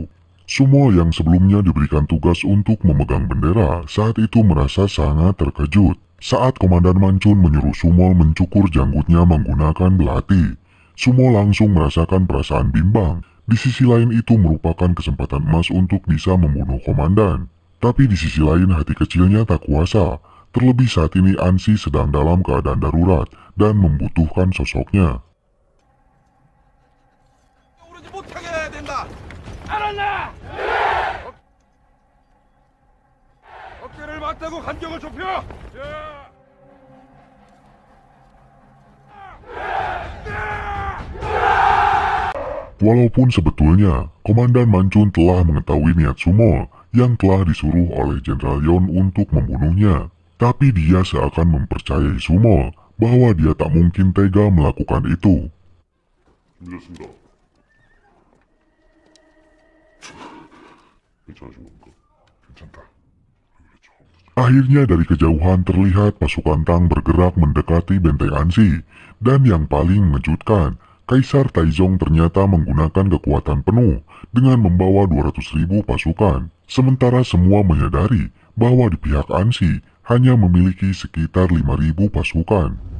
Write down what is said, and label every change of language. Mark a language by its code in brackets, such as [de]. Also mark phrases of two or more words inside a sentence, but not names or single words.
[id] Sumol yang sebelumnya diberikan tugas untuk memegang bendera saat itu merasa sangat terkejut saat Komandan Mancun menyuruh Sumol mencukur janggutnya menggunakan belati. Sumol langsung merasakan perasaan bimbang. Di sisi lain itu merupakan kesempatan emas untuk bisa membunuh komandan. Tapi di sisi lain hati kecilnya tak kuasa. Terlebih saat ini Ansi sedang dalam keadaan darurat dan membutuhkan sosoknya. [ko] 어깨를 맞대고 간격을 좁혀. [id] Walaupun sebetulnya Komandan Mancun telah mengetahui niat Sumol yang telah disuruh oleh Jenderal Yon untuk membunuhnya, tapi dia seakan mempercayai Sumol bahwa dia tak mungkin tega melakukan itu. [ko] 준비됐습니다. 괜찮으신 겁니까? 괜찮다. [id] Akhirnya dari kejauhan terlihat pasukan Tang bergerak mendekati benteng Ansi, dan yang paling mengejutkan, Kaisar Taizong ternyata menggunakan kekuatan penuh dengan membawa 200.000 pasukan, sementara semua menyadari bahwa di pihak Ansi hanya memiliki sekitar 5.000 pasukan.